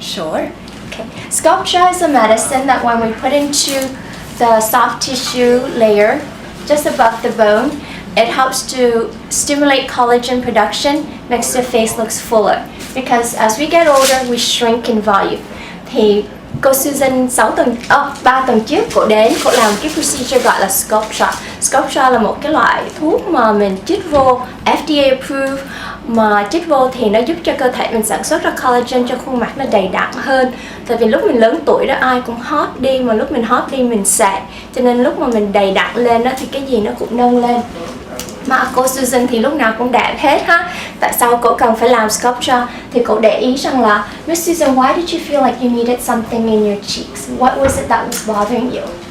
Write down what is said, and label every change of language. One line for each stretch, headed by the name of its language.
English: Sure. Okay. Sculpture is a medicine that when we put into the soft tissue layer just above the bone, it helps to stimulate collagen production, makes your face looks fuller. Because as we get older, we shrink in volume.
Vietnamese: Thì cô Susan 3 tuần trước cô đến, cô làm cái procedure gọi là sculpture. Sculpture là một cái loại thuốc mà mình chích vô, FDA approved, mà chích vô thì nó giúp cho cơ thể mình sản xuất ra collagen cho khuôn mặt nó đầy đặn hơn. Tại vì lúc mình lớn tuổi đó ai cũng hot đi, mà lúc mình hot đi mình sạm, cho nên lúc mà mình đầy đặn lên đó thì cái gì nó cũng nâng lên. Mà cô Susan thì lúc nào cũng đẹp hết ha. Tại sao cô cần phải làm sculpture? Thì cô để ý rằng là
English: Miss Susan, why did you feel like you needed something in your cheeks? What was it that was bothering you?